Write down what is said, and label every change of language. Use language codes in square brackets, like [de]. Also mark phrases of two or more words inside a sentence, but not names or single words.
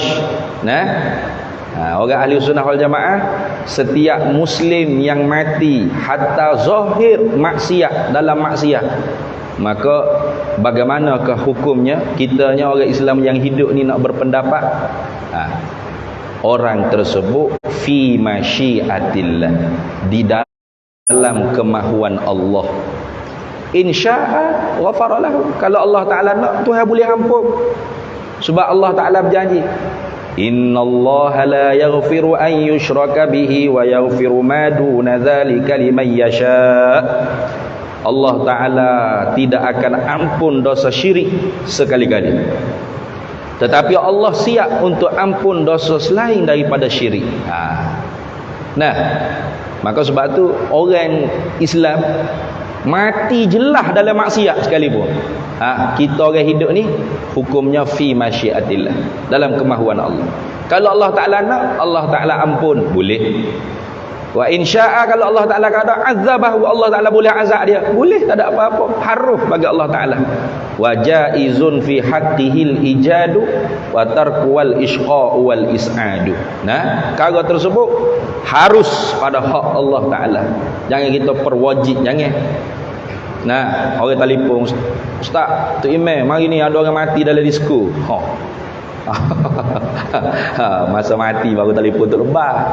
[ms] Orang Ahli Sunnah wal Jamaah, setiap muslim yang mati hatta zahir maksiat, dalam maksiat, maka bagaimanakah hukumnya? Kitanya orang Islam yang hidup ni nak berpendapat, orang tersebut [ar] في مشيئة الله, [ms] di dalam kemahuan Allah. [ar] إن شاء غفر له, [ms] kalau Allah Ta'ala nak, Tuhan boleh ampun. Sebab Allah Ta'ala berjanji, [ar] إن الله لا يغفر أن يشرك به ويغفر ما دون ذلك لمن يشاء. [ms] Allah Ta'ala tidak akan ampun dosa syirik sekali-kali, tetapi Allah siap untuk ampun dosa selain daripada syirik. Nah, maka sebab tu orang Islam mati jelas dalam maksiat sekalipun, kita orang hidup ni hukumnya [ar] في مشيئة الله, [ms] dalam kemahuan Allah. Kalau Allah Ta'ala nak, Allah Ta'ala ampun, boleh. [ar] وإن شاء, [ms] kalau Allah Ta'ala kata azabahu, Allah Ta'ala boleh azab dia, boleh, tak ada apa-apa, haruf bagi Allah Ta'ala. [ar] وجائز في حقه الإيجاد والترك والإشقاء والإسعاد. [ms] Perkara tersebut harus pada hak Allah Ta'ala, jangan kita perwajib, jangan. Orang telefon, Ustaz, Tok Imam, mari ni ada orang mati dalam disko. Masa mati baru telefon Tok Lebah.